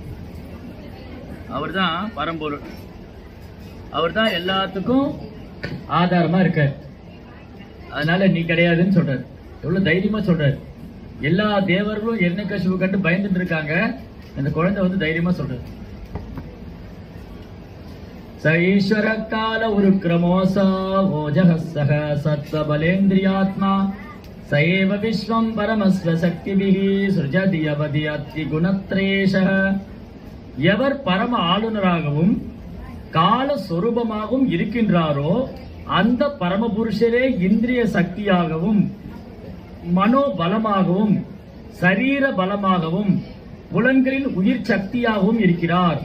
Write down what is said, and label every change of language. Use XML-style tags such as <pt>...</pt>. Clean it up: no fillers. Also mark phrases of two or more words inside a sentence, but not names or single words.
<ta>அவர் தான் பரம்பொருள். அவர் தான் எல்லாத்துக்கும் ஆதாரமா இருக்கார். அதனால நீ கிடையாதுன்னு சொல்றாரு. எவ்வளவு தைரியமா சொல்றாரு. எல்லா தேவர்களும் எண்ணிக்கசிபு கண்டு பயந்துட்டு இருக்காங்க. அந்த குழந்தை வந்து தைரியமா சொல்றாரு.</ta> <sa>स ईश्वर काल उरुक्रमोऽस ओजः सह सत्त्वबलेन्द्रियात्मा स एव विश्वं परमस्व शक्तिभिः सृजति यवति गुणत्रयेशः.</sa> <ta>எவர் பரம ஆளுநராகவும் கால சொரூபமாகவும் இருக்கின்றாரோ அந்த பரமபுருஷரே இந்திரிய சக்தியாகவும் மனோபலமாகவும் சரீர பலமாகவும் புலன்களின் உயிர் சக்தியாகவும் இருக்கிறார்.</ta>